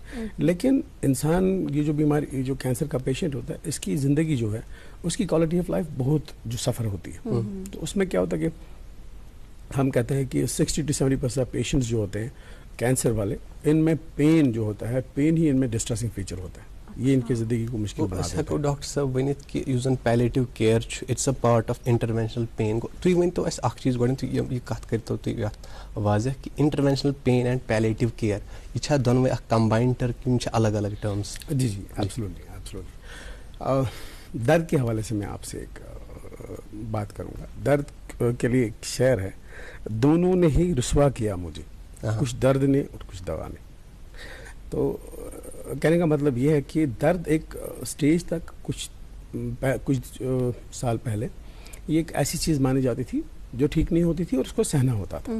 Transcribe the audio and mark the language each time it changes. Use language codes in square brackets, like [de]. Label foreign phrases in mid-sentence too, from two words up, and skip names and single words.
[ur] لیکن انسان یہ جو بیماری جو کینسر کا پیشنٹ ہوتا ہے اس کی زندگی جو ہے اس کی [en] quality of life [ur] بہت جو سفر ہوتی ہے. تو اس میں کیا ہوتا ہے کہ ہم کہتے ہیں کہ 60 to 70% پیشنٹس جو ہوتے ہیں کینسر والے, ان میں پین جو ہوتا ہے, پین ہی ان میں [en] distressing feature [ur] ہوتا ہے. یہ ان کی زندگی کو مشکل بنا دیتا ہے. [ks] ڈاکٹر صاحب ؤنِتھ کہ یُس زن [en] palliative care [ks] چھُ [en] it's a part of interventional pain. [ks] تُہۍ ؤنۍتو اَسہِ اکھ چیٖز گۄڈنٮ۪تھ یہِ کتھ کٔرۍتو تُہۍ یتھ واضح کہ [en] interventional pain and palliative care [ks] یہ چھا دۄنوے اکھ [en] combined term [ks] کِنہٕ چھِ الگ الگ ٹرمز؟ [ur] جی ایبسولوٹلی. درد کے حوالے سے میں آپ سے ایک بات کروں گا. درد کے لیے ایک شعر ہے, دونوں نے ہی رسوا کیا مجھے, کچھ درد نے اور کچھ دوا نے. تو کہنے کا مطلب یہ ہے کہ درد ایک سٹیج تک کچھ سال پہلے یہ ایک ایسی چیز مانی جاتی تھی جو ٹھیک نہیں ہوتی تھی اور اس کو سہنا ہوتا تھا.